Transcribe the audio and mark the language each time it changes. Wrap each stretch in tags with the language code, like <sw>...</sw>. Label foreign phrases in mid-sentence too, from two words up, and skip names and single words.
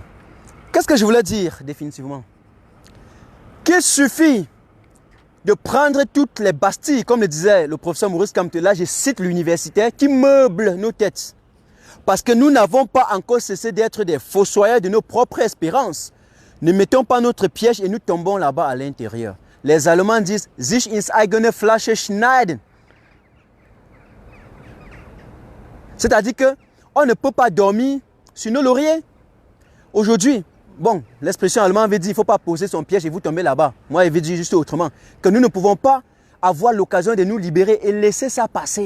<fr>Qu'est-ce que je voulais dire définitivement? Qu'il suffit de prendre toutes les bastilles, comme le disait le professeur Maurice Kamte, là je cite l'universitaire, qui meuble nos têtes. Parce que nous n'avons pas encore cessé d'être des fossoyeurs de nos propres espérances. Ne mettons pas notre piège et nous tombons là-bas à l'intérieur. Les Allemands disent «</fr> <de>Sich ins eigene Flasche schneiden ».</de> <fr>C'est-à-dire qu'on ne peut pas dormir sur nos lauriers. Aujourd'hui, bon, l'expression allemande veut dire qu'il ne faut pas poser son piège et vous tomber là-bas. Moi, je veux dire juste autrement. Que nous ne pouvons pas avoir l'occasion de nous libérer et laisser ça passer.</fr>